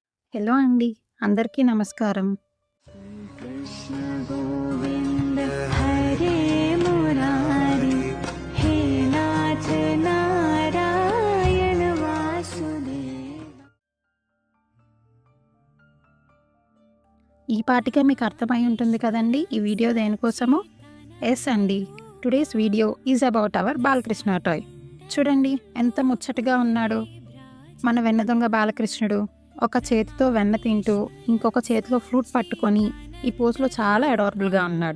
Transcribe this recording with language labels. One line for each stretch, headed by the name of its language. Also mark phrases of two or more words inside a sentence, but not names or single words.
Telugu: హలో అండి. అందరికీ నమస్కారం.
Sanskrit: कृष्ण गोविन्द हरे मुरारी हे नाथ नारायण वासुदेव।
Telugu: ఈ పాటికే మీకు అర్థమై ఉంటుంది కదండీ ఈ వీడియో దేనికోసమో? ఎస్ అండి.
English: Today's video is about our బాలకృష్ణ toy.
Telugu: చూడండి ఎంత ముచ్చటగా ఉన్నాడో. మన వెన్నదొంగ బాలకృష్ణుడు ఒక చేతితో వెన్న తింటూ ఇంకొక చేతిలో ఫ్రూట్ పట్టుకొని ఈ పోజ్‌లో చాలా అడారబుల్‌గా ఉన్నాడు.